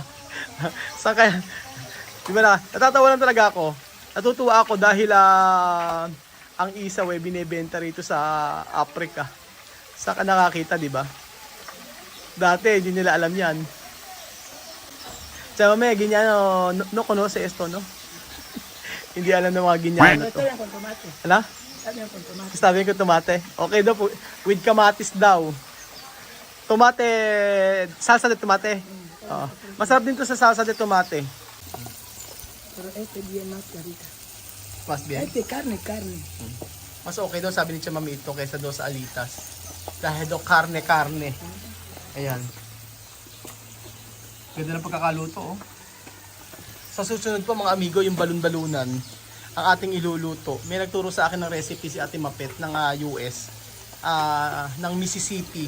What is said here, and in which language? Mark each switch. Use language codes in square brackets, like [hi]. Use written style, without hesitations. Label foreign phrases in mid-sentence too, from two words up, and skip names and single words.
[tl] Sa kaya, di ba na, natatawa lang talaga ako. Natutuwa ako dahil ang isaw binebenta rito sa Africa. Saka nakakita, di ba? Dati, hindi nila alam yan. Tsaka may ganyan, [es] no conoce esto, no? [tl] Hindi alam ng mga ganyan na Ito to. lang kung tomate. Ano? Sabi lang kung tomate. Sabi ko tomate. Okay daw po. With kamatis daw. [es] Tomate. Salsa de tomate. [tl] Oo. Masarap din to sa [es] salsa de tomate. Pero este bien más carita. Mas bien. Este carne. [tl] Mas okay daw sabi ni Tia Mami ito kaysa daw sa alitas. Dahil daw karne. Ayan. Ganda ng pagkakaluto oh. Sa susunod po mga amigo, yung balon-balunan ang ating iluluto. May nagturo sa akin ng recipe si Ate Mapet ng US, ng Mississippi.